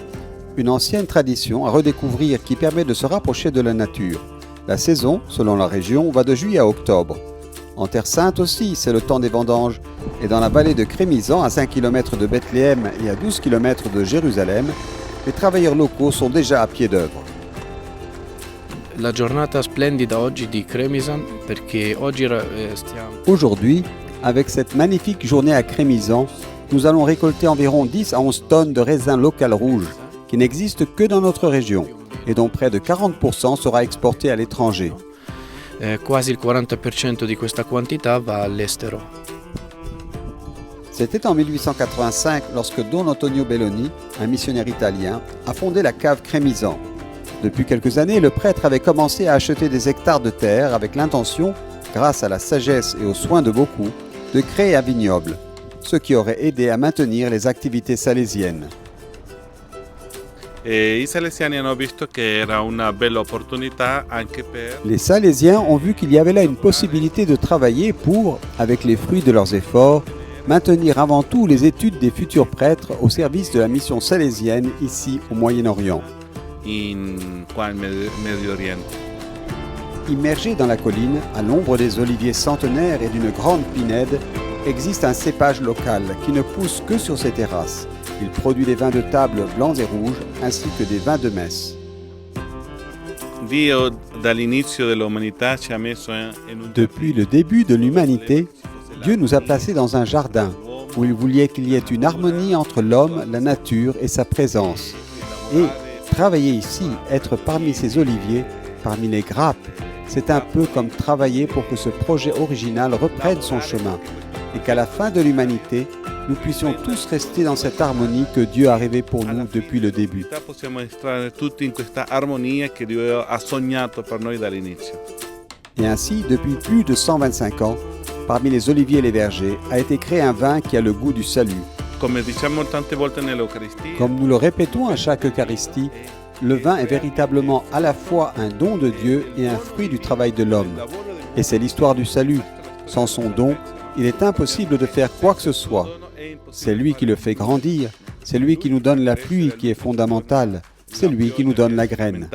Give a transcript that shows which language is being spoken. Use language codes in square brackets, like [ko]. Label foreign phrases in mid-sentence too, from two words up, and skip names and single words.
[fr] Une ancienne tradition à redécouvrir qui permet de se rapprocher de la nature. La saison, selon la région, va de juillet à octobre. En Terre Sainte aussi, c'est le temps des vendanges. Et dans la vallée de Crémisan, à 5 km de Bethléem et à 12 km de Jérusalem, les travailleurs locaux sont déjà à pied d'œuvre. [it] La giornata splendida oggi di Cremisan perché oggi stiamo... [fr] Aujourd'hui, avec cette magnifique journée à Crémisan, nous allons récolter environ 10 à 11 tonnes de raisins local rouges qui n'existent que dans notre région et dont près de 40% sera exporté à l'étranger. [it] Quasi il 40% di questa quantità va all'estero. [fr] C'était en 1885 lorsque Don Antonio Belloni, un missionnaire italien, a fondé la cave Crémisan. Depuis quelques années, le prêtre avait commencé à acheter des hectares de terre avec l'intention, grâce à la sagesse et aux soins de beaucoup, de créer un vignoble, ce qui aurait aidé à maintenir les activités salésiennes. [it] I salesiani hanno visto che era una bella opportunità anche per... [fr] Les Salésiens ont vu qu'il y avait là une possibilité de travailler pour, avec les fruits de leurs efforts, maintenir avant tout les études des futurs prêtres au service de la mission salésienne ici au Moyen-Orient. [it] Qua in Medio Oriente. [fr] Immergé dans la colline, à l'ombre des oliviers centenaires et d'une grande pinède, existe un cépage local qui ne pousse que sur ces terrasses. Il produit des vins de table blancs et rouges ainsi que des vins de messe. [it] Dio dall'inizio dell'umanità ci ha messo in un... [fr] Depuis le début de l'humanité, Dieu nous a placés dans un jardin où il voulait qu'il y ait une harmonie entre l'homme, la nature et sa présence. Et travailler ici, être parmi ces oliviers, parmi les grappes, c'est un peu comme travailler pour que ce projet original reprenne son chemin et qu'à la fin de l'humanité, nous puissions tous rester dans cette harmonie que Dieu a rêvée pour nous depuis le début. [it] Possiamo entrare tutti in questa armonia che Dio ha sognato per noi dall'inizio. [fr] Et ainsi, depuis plus de 125 ans, parmi les oliviers et les vergers, a été créé un vin qui a le goût du salut. [it] Come diciamo tante volte nell'Eucaristia, [fr] Comme nous le répétons à chaque Eucharistie, le vin est véritablement à la fois un don de Dieu et un fruit du travail de l'homme. Et c'est l'histoire du salut. Sans son don, il est impossible de faire quoi que ce soit. C'est lui qui le fait grandir, c'est lui qui nous donne la pluie qui est fondamentale, c'est lui qui nous donne la graine.